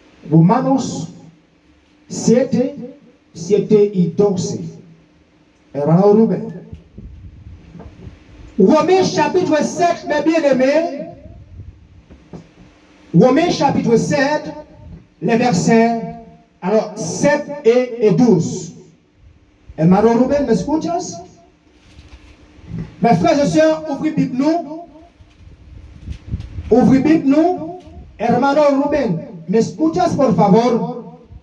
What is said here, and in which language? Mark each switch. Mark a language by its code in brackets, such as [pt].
[es] Romanos 7, 7 y 12. Hermano Rubén. [fr] Romains chapitre 7, mes bien-aimés. Romains chapitre 7, les versets alors 7 et 12. [es] Hermano Rubén, ¿me escuchas? [fr] Mes frères et sœurs, ouvrez Bible nous. Ouvrez Bible nous. [es] Hermano Rubén, ¿me escuchas por favor?